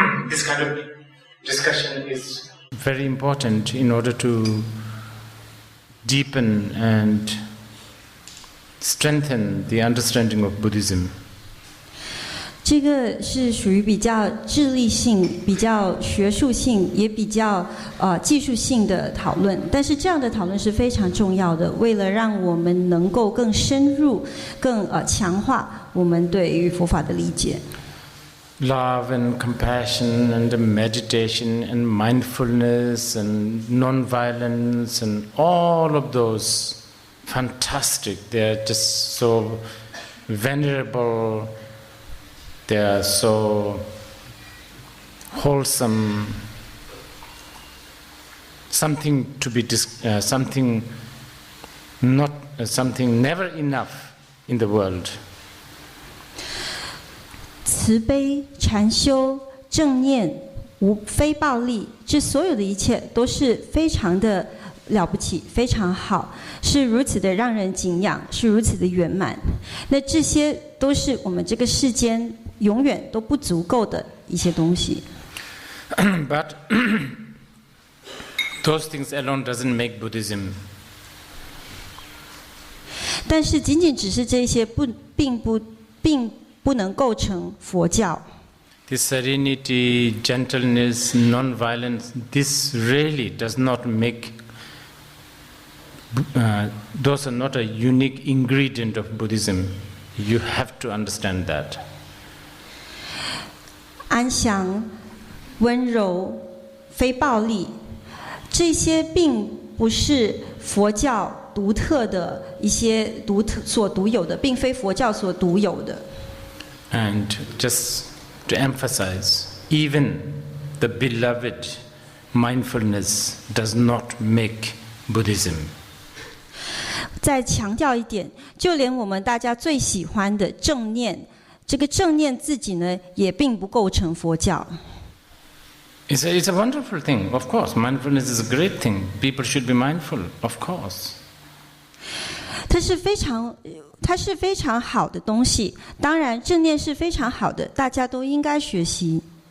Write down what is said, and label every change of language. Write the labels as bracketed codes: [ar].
[en] this kind of discussion is very important in order to deepen and strengthen the understanding of Buddhism. [zh] 这个是属于比较智力性、比较学术性，也比较技术性的讨论。但是这样的讨论是非常重要的，为了让我们能够更深入、更强化我们对于佛法的理解。 [en] Love and compassion and meditation and mindfulness and non-violence and all of those fantastic. They are just so venerable. They are so wholesome. Something to be something not something never enough in the world. [zh] 慈悲、禅修、正念、非暴力，这所有的一切都是非常的了不起，非常好，是如此的让人敬仰，是如此的圆满。那这些都是我们这个世间永远都不足够的一些东西。 [en] But those things alone doesn't make Buddhism. [zh] 但是仅仅只是这些并不能构成佛教。 [en] This serenity, gentleness, non-violence, this really does not make. Those are not a unique ingredient of Buddhism. You have to understand that. [zh] 安详、温柔、非暴力，这些并不是佛教独特的一些所独有的，并非佛教所独有的。 [en] And just to emphasize, even the beloved mindfulness does not make Buddhism. [zh] 再强調一點，就連我們大家最喜歡的正念，這個正念自己呢，也並不構成佛教。 [en] It's a wonderful thing, of course. Mindfulness is a great thing. People should be mindful, of course. [zh] 它是非常好的東西，當然正念是非常好的，大家都應該學習。